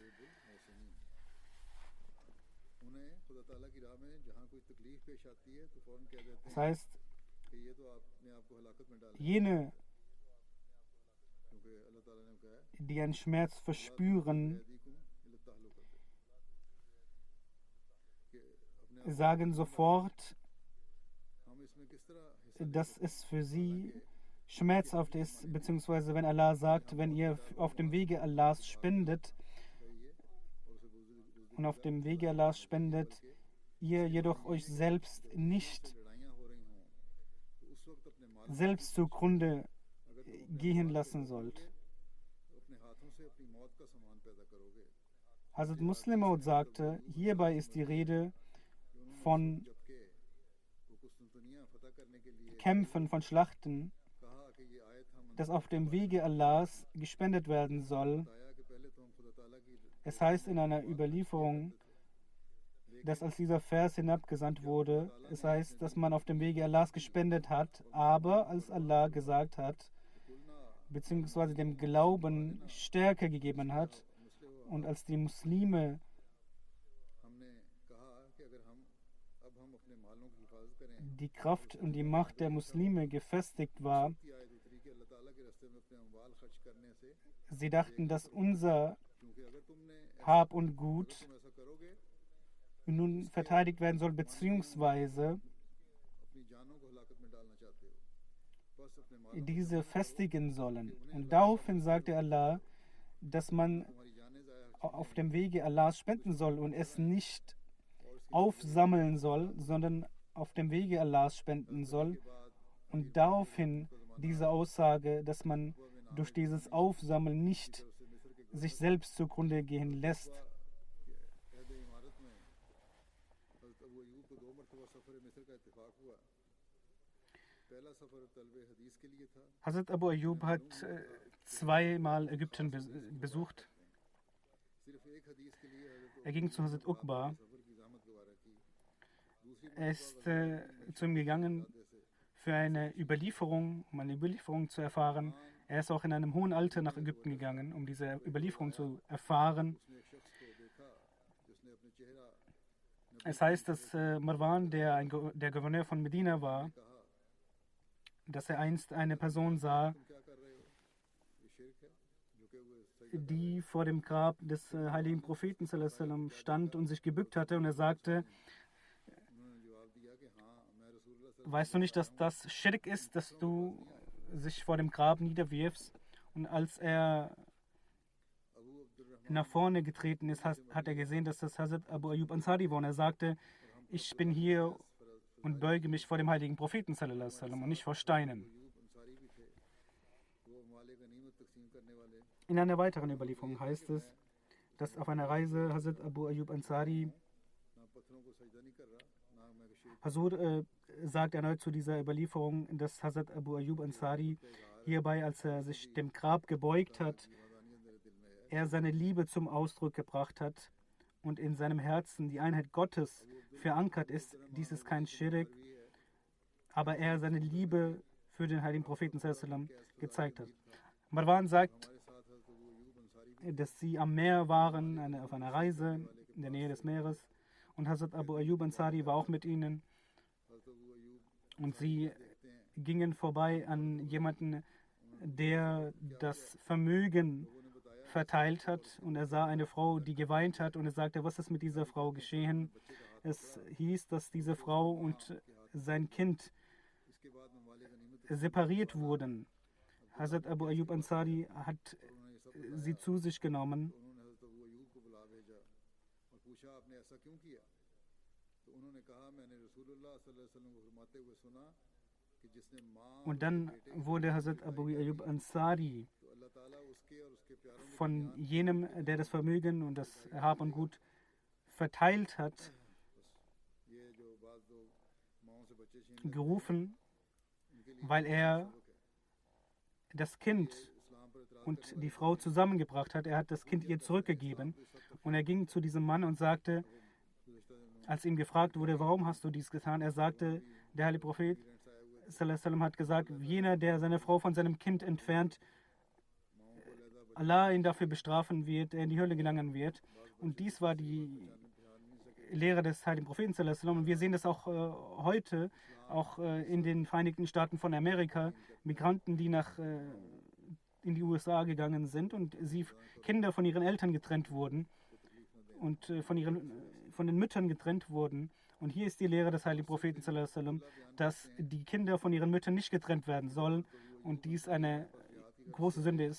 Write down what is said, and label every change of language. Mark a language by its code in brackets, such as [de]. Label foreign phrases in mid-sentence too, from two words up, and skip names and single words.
[de] das heißt, jene, die einen Schmerz verspüren, sagen sofort, [ur] ہم اس میں کس طرح حصہ [de] dass es für sie schmerzhaft ist, beziehungsweise wenn Allah sagt, wenn ihr auf dem Wege Allahs spendet [ur] اور اسے بزرگ [de] und auf dem Wege Allahs spendet, ihr jedoch euch selbst nicht [ur] لڑائیاں ہو رہی ہوں تو اس وقت اپنے مال [de] selbst zugrunde gehen lassen sollt. [ur] اپنے ہاتھوں سے اپنی موت کا سامان پیدا کرو گے [de] Hazrat Muslim Maud sagte, hierbei ist die Rede von [ur] جبکہ وہ قسطنطنیہ فتح کرنے کے لیے [de] Kämpfen, von Schlachten, [ur] کہا کہ یہ آیت ہم [de] das auf dem Wege Allahs gespendet werden soll. [ur] بتایا کہ پہلے تو ہم خدا تعالیٰ کی [de] Es heißt in einer Überlieferung, dass als dieser Vers hinabgesandt wurde, es heißt, dass man auf dem Wege Allahs gespendet hat, aber als Allah gesagt hat, beziehungsweise dem Glauben Stärke gegeben hat und als die Muslime [ur] ہم نے کہا کہ اگر ہم اب ہم اپنے مالوں کی حفاظت کریں [de] die Kraft und die Macht der Muslime gefestigt war, [ur] کی آیت اتری کہ اللہ تعالیٰ کے راستے میں اپنے اموال خرچ کرنے سے [de] sie dachten, dass unser [ur] کیونکہ اگر تم نے [de] Hab und Gut [ur] تم ایسا کرو گے [de] nun verteidigt werden soll, beziehungsweise [ur] اپنی جانوں کو ہلاکت میں ڈالنا چاہتے ہو بس اپنے مالوں [de] diese festigen sollen. Und daraufhin sagte Allah, dass man [ur] تمہاری جانیں ضائع [de] auf dem Wege Allahs spenden soll und es nicht aufsammeln soll, sondern auf dem Wege Allahs spenden soll. Und daraufhin diese Aussage, dass man durch dieses Aufsammeln nicht sich selbst zugrunde gehen lässt. [ur] عہد امارت میں حضرت ابو ایوب کو 2 مرتبہ سفر مصر کا اتفاق ہوا پہلا سفر طلب حدیث کے لیے تھا [de] Hazrat Abu Ayyub hat zweimal Ägypten besucht. [ur] صرف ایک حدیث کے لیے حضرت [de] Er ging zu Hazrat Uqba. [ur] سفر کی زحمت گوارا کی دوسری [de] Er ist zu ihm gegangen für eine Überlieferung, um eine Überlieferung zu erfahren. Er ist auch in einem hohen Alter nach Ägypten gegangen, um diese Überlieferung zu erfahren. [ur] اس نے ایک شخص کو دیکھا جس نے اپنے چہرہ [de] Es heißt, dass Marwan, der Gouverneur von Medina war, dass er einst eine Person sah, [ur] کیا کر رہے ہو یہ شرک ہے جھکے ہوئے سجدہ [de] die vor dem Grab des heiligen Propheten [ar] صلى الله عليه وسلم [de] stand und sich gebückt hatte. Und er sagte, [ur] انہوں نے جواب دیا کہ ہاں میں رسول اللہ [de] weißt du nicht, dass das Schirk ist, dass du sich vor dem Grab niederwirfst? Und als er अबू अब्दुर्रहमान nach vorne getreten ist, hat er gesehen, dass das Hazrat Abu Ayyub Ansari war. Und er sagte, ich bin hier und beuge mich vor dem heiligen Propheten [ar] صلى الله عليه وسلم [de] und nicht vor Steinen. [ur] ایوب انصاری بھی تھے وہ مال غنیمت تقسیم کرنے والے [de] In einer weiteren Überlieferung heißt es, dass auf einer Reise Hazrat Abu Ayyub Ansari, [ur] نہ پتھروں کو سجدہ نہیں کر رہا نہ میں شرک [de] Hazur sagt erneut zu dieser Überlieferung, dass Hazrat Abu Ayyub Ansari hierbei, als er sich dem Grab gebeugt hat, [ur] دیوانیت میرے دل میں ہے [de] er seine Liebe zum Ausdruck gebracht hat und in seinem Herzen die Einheit Gottes verankert ist. Dies ist kein Schirk, aber er seine Liebe für den heiligen Propheten [ar] صلى الله عليه وسلم [de] gezeigt hat. Marwan sagt, [ur] ہمارے ساتھ حضرت ابو ایوب انصاری بھی [de] dass sie am Meer waren, auf einer Reise in der Nähe des Meeres. Und Hazrat Abu Ayyub Ansari war auch mit ihnen. हज़रत अबू अयूब Und sie gingen vorbei an jemanden, der das Vermögen verteilt hat. Und er sah eine Frau, die geweint hat. Und er sagte, was ist mit dieser Frau geschehen? Es hieß, dass diese Frau und sein Kind [ur] اس کے بعد میں مال غنیمت [de] separiert wurden. Hazrat Abu Ayyub Ansari hat sie zu sich genommen. [ur] انہوں نے حضرت ابو ایوب کو بلا بھیجا اور پوچھا آپ نے ایسا کیوں کیا تو انہوں نے کہا میں نے رسول اللہ [ar] صلى الله عليه وسلم [ur] کو فرماتے ہوئے سنا کہ جس نے ماں [de] Und dann wurde Hazrat Abu Ayyub Ansari [ur] تو اللہ تعالیٰ اس کے اور اس کے پیاروں میں [de] von jenem, der das Vermögen und das Hab und Gut verteilt hat, [ur] یہ جو بات دو ماؤں سے بچے چھین [de] gerufen, [ur] ان کے لیے [de] weil er das Kind [ur] اسلام پر اعتراض [de] und die Frau zusammengebracht hat. Er hat das Kind ihr zurückgegeben und er ging zu diesem Mann und sagte, als ihm gefragt wurde, warum hast du dies getan, er sagte, der heilige Prophet [ar] صلى الله عليه وسلم [de] hat gesagt, jener, der seine Frau von seinem Kind entfernt, Allah ihn dafür bestrafen wird, er in die Hölle gelangen wird. Und dies war die Lehre des heiligen Propheten [ar] صلى الله عليه وسلم. [de] Und wir sehen das auch heute, auch in den Vereinigten Staaten von Amerika, Migranten, die in die USA gegangen sind und Kinder von ihren Eltern getrennt wurden und von den Müttern getrennt wurden. Und hier ist die Lehre des heiligen Propheten, [ar] صلى الله عليه وسلم, [de] dass die Kinder von ihren Müttern nicht getrennt werden sollen und dies eine große Sünde ist.